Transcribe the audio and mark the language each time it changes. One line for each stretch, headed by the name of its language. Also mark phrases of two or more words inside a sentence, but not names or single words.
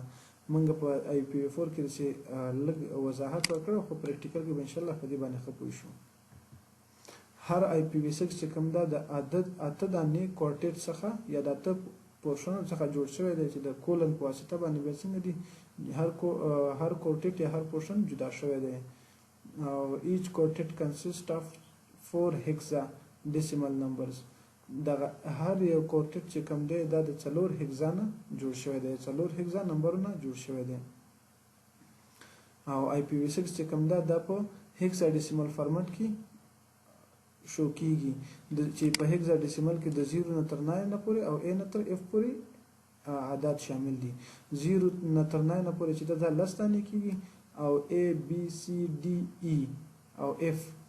Pashto: موږ په IPv4 کې چې لږ وضاحت وکړو خو پریکټیکل کې
Arabic: ان شاء الله
Pashto: په دې باندې خپوي شو. هر IPv6 چې کوم دا د اته دانې کوارټیټ څخه یا د اته پورشن څخه جوړ شوی دی چې د کولن په واسطه باندې به څنګه دي هر کوارټیټ یا هر پورشن جدا شوی دی.
English: او each quartet consists of 4 hexadecimal numbers.
Pashto: دغه هر یو کوارټیټ چې کوم دی دا د 4 هگزا نه جوړ شوی دی، 4 هگزا نمبرونه جوړ شوی دی. او IPv6 چې کوم دا په
English: hexadecimal format
Pashto: کې شو کیږي چې په هگزاډیسیمل کې د 0 نه تر 9 نه پورې او a نه تر f پورې عدد شامل دي 0 نه تر 9 پورې چې دا لس دانې کیږي او A B C D E او F